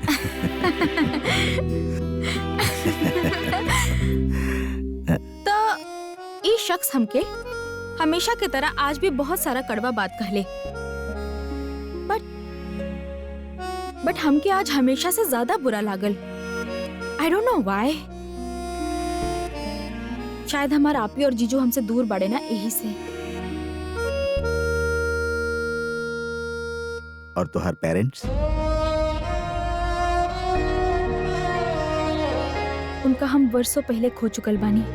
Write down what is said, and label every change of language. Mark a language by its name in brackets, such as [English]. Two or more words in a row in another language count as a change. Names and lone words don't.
[Bhojpuri] तो ई शख्स हमके हमेशा की तरह आज भी बहुत सारा कड़वा बात कहले, बट हमके आज हमेशा से ज्यादा बुरा लागल। [English] I don't know why. [Bhojpuri] शायद हमार आपी और जीजू हमसे दूर बढ़े ना, यही से। और तुम्हार पेरेंट्स? उनका हम वर्षों पहले खो चुकल बानी।